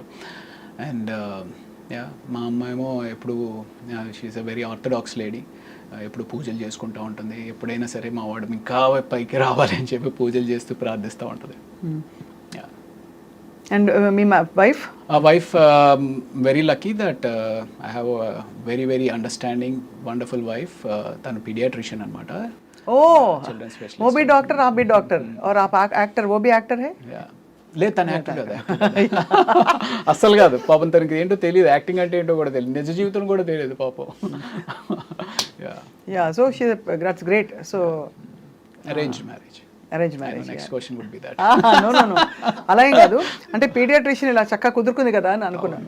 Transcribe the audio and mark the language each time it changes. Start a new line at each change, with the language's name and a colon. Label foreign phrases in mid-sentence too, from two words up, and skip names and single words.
English: and ya
Telugu: మా అమ్మ ఏమో ఎప్పుడు
English: she is a very orthodox lady.
Telugu: ఎప్పుడు పూజలు చేసుకుంటూ ఉంటుంది. ఎప్పుడైనా సరే మా వాడు ఇంకా పైకి రావాలి అని చెప్పి పూజలు చేస్తూ ప్రార్థిస్తూ ఉంటుంది. అండ్ మీ వైఫ్?
English: wife very lucky that I have very very understanding wonderful wife.
Telugu: తను పీడియాట్రిషియన్ అనమాట.
English: children specialist.
Hindi: वो भी डॉक्टर, आप भी डॉक्टर और आप एक्टर, वो भी एक्टर है?
Telugu: లేదు తను యాక్టర్ కదా, అస్సలు కాదు పాపం. తనకి ఏంటో తెలియదు, యాక్టింగ్ అంటే ఏంటో కూడా తెలియదు, నిజ జీవితం కూడా తెలియదు పాపం.
English: ya so she that's great. so arranged marriage. next question would be that.
Telugu: నో అలా ఏం కాదు, అంటే పీడియాట్రిషియన్ ఇలా చక్కగా కుదురుకుంది కదా అని అనుకున్నాను.